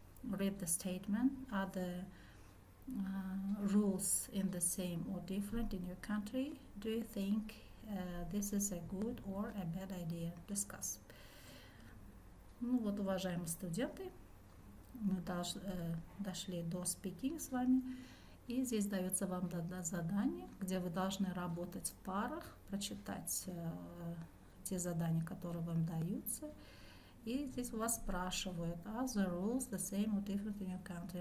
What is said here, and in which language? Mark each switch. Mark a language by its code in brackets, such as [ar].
[en] Read the statement. Are the rules in the same or different in your country? Do you think this is a good or a bad idea? Discuss. [ru] Ну вот, уважаемые студенты, мы дошли до speaking с вами. И здесь дается вам задание, где вы должны работать в парах, прочитать те задания, которые вам даются. И здесь вас спрашивают, [en] are the rules the same or different in your country?